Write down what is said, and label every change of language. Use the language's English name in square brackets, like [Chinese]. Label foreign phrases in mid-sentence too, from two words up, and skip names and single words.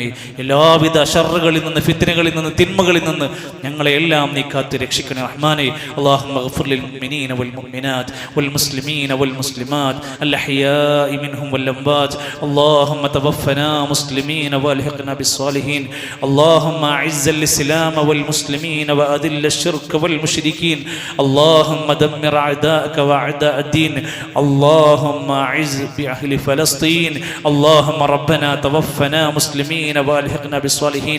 [Malayalam] എല്ലാവിധ ശർറുകളിൽ നിന്ന്, ഫിത്നകളിൽ നിന്ന്, തിന്മകളിൽ നിന്ന് ഞങ്ങളെ എല്ലാം നീ കാത്ത് രക്ഷിക്കണേ റഹ്മാനേ. [Arabic] اللهم اغفر للمؤمنين والمؤمنات والمسلمين والمسلمات الأحياء منهم والأموات. اللهم توفنا مسلمين وألحقنا بالصالحين. اللهم أعز الإسلام والمسلمين وأذل الشرك والمشركين. اللهم دمر أعداءك وأعداء الدين. اللهم أعز بأهل فلسطين. اللهم ربنا توفنا مسلمين وألحقنا بالصالحين.